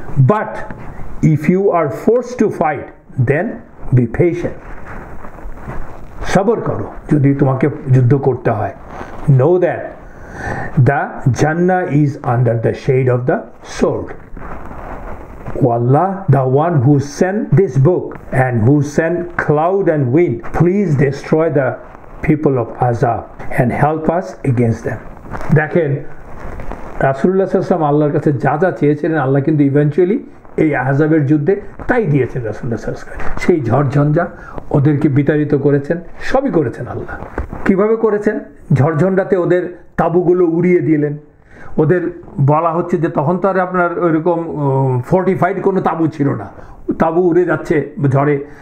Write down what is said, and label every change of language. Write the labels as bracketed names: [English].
[English] but if you are force to fight then be patient, [Bangla] সবর করো যদি তোমাকে যুদ্ধ করতে হয়। [English] No that the জান্নাহ is under the shade of the sword. O Allah, the one who sent this book and who sent cloud and wind, please destroy the people of Azab and help us against them. [Bangla] দেখেন রাসূলুল্লাহ সাল্লাল্লাহু আলাইহি ওয়াসাল্লাম আল্লাহর কাছে যা যা চেয়েছিলেন আল্লাহ কিন্তু ইভেন্চুয়ালি এই আহজাবের যুদ্ধে তাই দিয়েছেন। রাসূলুল্লাহ সাল্লাল্লাহু আলাইহি ওয়াসাল্লাম সেই ঝড়ঝঞ্ঝা ওদেরকে বিতাড়িত করেছেন, সবই করেছেন আল্লাহ। কিভাবে করেছেন? ঝড়ঝঞ্ঝাতে ওদের তাঁবুগুলো উড়িয়ে দিলেন। ওদের বলা হচ্ছে যে তখন তো আর আপনার ওইরকম ফোর্টিফাইড কোনো তাঁবু ছিল না, তাঁবু উড়ে যাচ্ছে ঝড়ে।